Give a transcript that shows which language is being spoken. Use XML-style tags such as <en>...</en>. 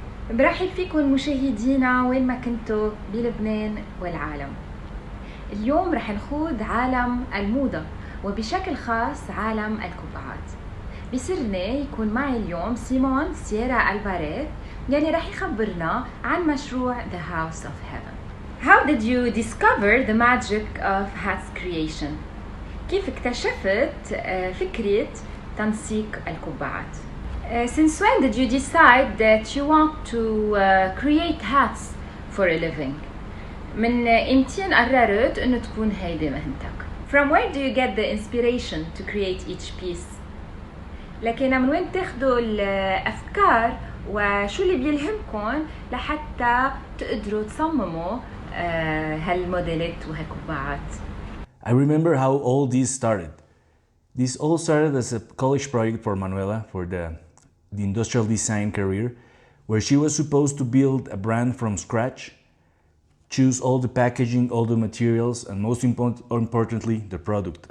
<ar>برحب فيكم مشاهدينا وين ما كنتوا بلبنان والعالم. اليوم رح نخوض عالم الموضة وبشكل خاص عالم القبعات. بيسرني يكون معي اليوم سيمون سييرا ألفاريز يلي رح يخبرنا عن مشروع The House of Heaven.</ar> <en>How did you discover the magic of hats creation?</en> <ar>كيف اكتشفت فكرة تنسيق القبعات؟</ar> <en>Since when did you decide that you want to create hats for a living?</en> <ar>من امتين قررت انه تكون هيدي مهنتك؟</ar> <en>From where do you get the inspiration to create each piece?</en> <ar>لكن من وين تاخدوا الافكار وشو اللي بيلهمكم لحتى تقدروا تصمموا هالموديلات وهالقبعات؟</ar> <en>I remember how all this started. This all started as a college project for Manuela for the industrial design career, where she was supposed to build a brand from scratch, choose all the packaging, all the materials, and most importantly, the product.</en>